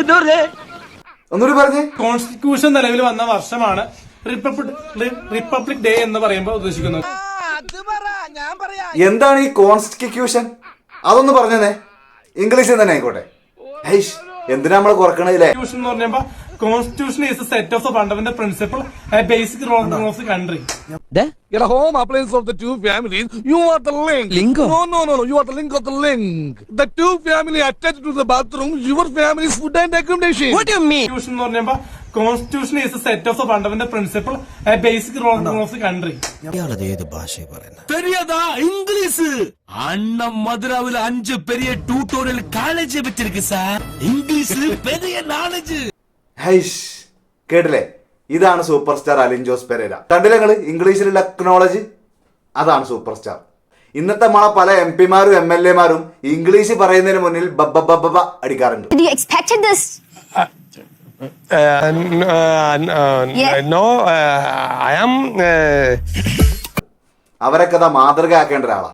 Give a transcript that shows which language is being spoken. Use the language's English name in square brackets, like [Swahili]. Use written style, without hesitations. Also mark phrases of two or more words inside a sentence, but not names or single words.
[Malayalam] ഒന്നുകൂടി പറഞ്ഞേ. കോൺസ്റ്റിറ്റ്യൂഷൻ നിലവിൽ വന്ന വർഷമാണ് റിപ്പബ്ലിക് ഡേ എന്ന് പറയുമ്പോൾ ഉദ്ദേശിക്കുന്നത്. എന്താണ് ഈ കോൺസ്റ്റിറ്റ്യൂഷൻ? അതൊന്ന് പറഞ്ഞേ. ഇംഗ്ലീഷിൽ തന്നെ ആയിക്കോട്ടെ. എന്തിനാ നമ്മള് കുറക്കണല്ലേ? [English] Constitution is a set of the fundamental principle and basic rules of the country. Get a home appliance of the two families. You are the link. Lingo? No. You are the link of the link. The two family attached to the bathroom. Your family's food and accommodation. What do you mean? Constitution is a set of the fundamental principle and basic rules of the country. [Malayalam] ഇയാളത് ഏത് ഭാഷയെ പറയുന്നത്? [Tamil] பெரியதா இங்கிலீஷ் அண்ணன் மதுராவில் 5 பெரிய [English] tutorial college [Tamil] வச்சிருக்கு சார். இங்கிலீஷ் பெரிய நாலேஜ். [Malayalam] കേട്ടില്ലേ? ഇതാണ് [English] super star [Malayalam] അലിൻ ജോസ് പെരേര. കണ്ടില്ലേ നിങ്ങള് ഇംഗ്ലീഷിലുള്ള അക്നോളജ്? അതാണ് [English] super star. [Malayalam] ഇന്നത്തെ നമ്മളെ പല MP-മാരും MLA-മാരും ഇംഗ്ലീഷ് പറയുന്നതിന് മുന്നിൽ ബബ്ബ അടിക്കാറുണ്ട്. അവരൊക്കെ അതാ മാതൃകയാക്കേണ്ട ഒരാളാണ്.